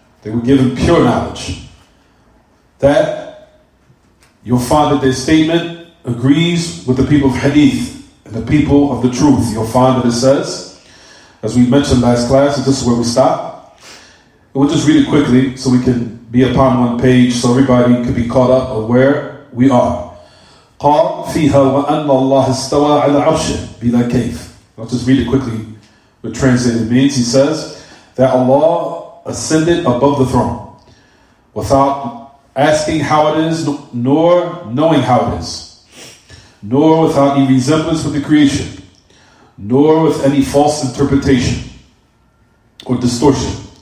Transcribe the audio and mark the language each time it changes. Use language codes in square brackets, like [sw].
[en] They were given pure knowledge. That you'll find that their statement agrees with the people of Hadith and the people of the truth. You'll find that it says, as we mentioned last class, and this is where we stop. We'll just read it quickly so we can be upon one page so everybody can be caught up of where we are. [ar] قال فيها وأن الله استوى على عرشه بلا كيف. [en] I'll just read it quickly what translated means. He says that Allah ascended above the throne without asking how it is, nor knowing how it is, nor without any resemblance with the creation, nor with any false interpretation or distortion.